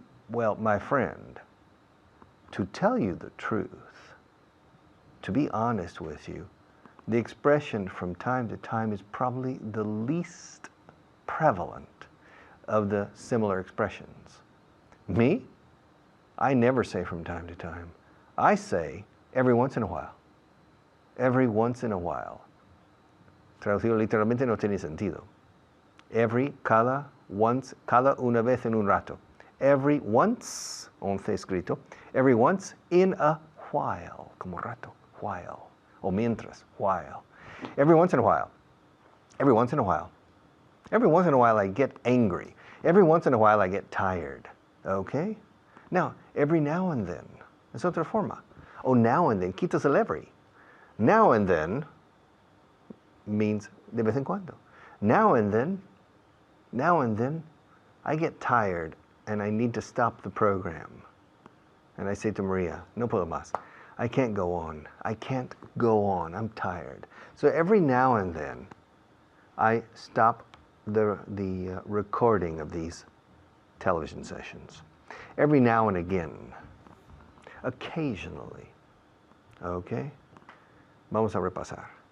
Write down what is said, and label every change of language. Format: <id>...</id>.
<en>Well, my friend, to tell you the truth, to be honest with you, the expression from time to time is probably the least prevalent of the similar expressions. Me? I never say from time to time. I say every once in a while. Every once in a while.</en> <es>Traducido literalmente no tiene sentido. Cada una vez en un rato.</es> <en>Every once, 11 escrito. Every once in a while,</en> <es>como rato,</es> <en>while.</en> <es>O mientras,</es> <en>while. Every once in a while. Every once in a while. Every once in a while I get angry. Every once in a while I get tired. Okay? Now, every now and then.</en> <es>Es otra forma.</es> <en>O now and then,</en> <es>quitas el</es> <en>every. Now and then means</en> <es>de vez en cuando.</es> <en>Now and then, I get tired and I need to stop the program. And I say to Maria,</en> <es>no puedo más.</es> <en>I can't go on. I can't go on. I'm tired. So every now and then, I stop the recording of these television sessions. Every now and again. Occasionally. Okay?</en> <es>Vamos a repasar.</es>